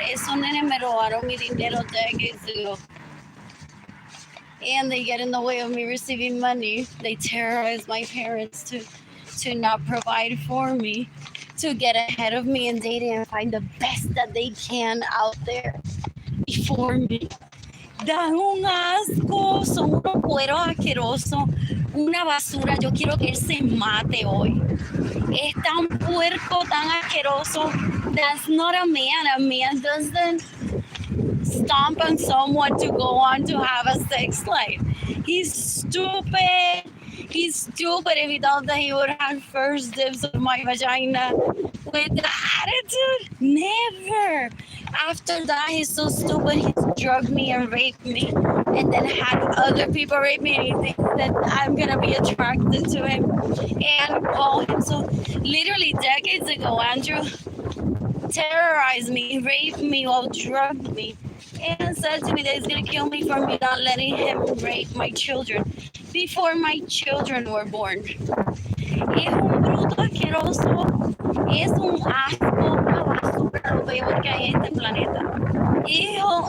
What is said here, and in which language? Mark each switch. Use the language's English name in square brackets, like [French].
[Spanish] Esos nenes me robaron mi dinero [English] decades ago. And they get in the way of me receiving money. They terrorize my parents to not provide for me, to get ahead of me in dating and find the best that they can out there before me. [Spanish] Dan un asco, son unos cueros asquerosos, una basura. Yo quiero que él se mate hoy. Es tan puerco, tan asqueroso. [English] That's not a man. A man doesn't stomp on someone to go on to have a sex life. He's stupid. He's stupid if he thought that he would have first dibs on my vagina with the attitude. Never. After that, he's so stupid. He's drugged me and raped me and then had other people rape me, and he thinks that I'm going to be attracted to him and call him. So literally decades ago, Andrew terrorized me, raped me, or drugged me, and said to me that he's going to kill me for me not letting him rape my children before my children were born. [Spanish] Es un bruto asqueroso, es un asco, una basura, lo peor que hay en este planeta. Ew.